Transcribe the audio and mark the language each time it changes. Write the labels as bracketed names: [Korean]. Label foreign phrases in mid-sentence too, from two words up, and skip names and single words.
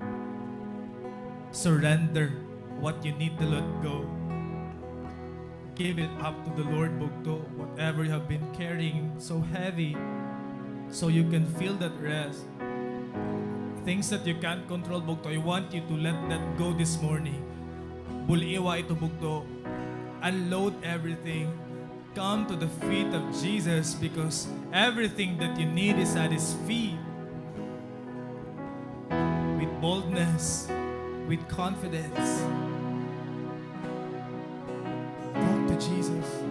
[English] Surrender what you need to let go. Give it up to the Lord, Bugto. Whatever you have been carrying so heavy, so you can feel that rest. Things that you can't control, Bugto, I want you to let that go this morning. [Waray] Buliwa ito, Bugto. [English] Unload everything. Come to the feet of Jesus because everything that you need is at His feet. With boldness, with confidence. Talk to Jesus.